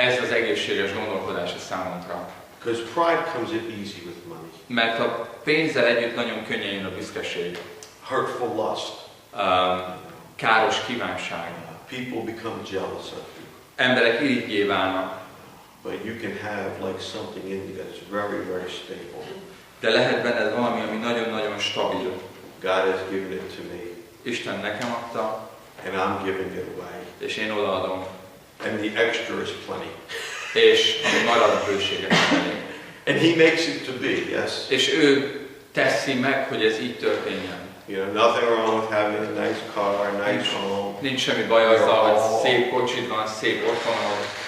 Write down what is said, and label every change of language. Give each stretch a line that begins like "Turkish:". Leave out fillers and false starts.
Hungarian: Ez az egészséges gondolkodás a számunkra.
English: Because pride comes in easy with money.
Hungarian: Mert a pénzzel együtt nagyon könnyen jön a büszkeség.
English: Hurtful lust.
Hungarian: Káros kívánság.
English: People become jealous of you.
Hungarian: Emberek irigyé válnak.
English: But you can have like something in you that's very, very stable.
Hungarian: De lehet benned valami, ami nagyon-nagyon stabil.
English: God has given it to me.
Hungarian: Isten nekem adta,
English: And I'm giving it away.
Hungarian: és én odaadom.
English: And the extra is plenty.
Hungarian: És ami marad a bőséget elég.
English: And He makes it to be, yes?
Hungarian: És ő teszi meg, hogy ez így történjen.
English: You know, nothing wrong with having a nice car, a nice home.
Hungarian: Nincs semmi baj azzal, hogy szép kocsid van, szép otthonod.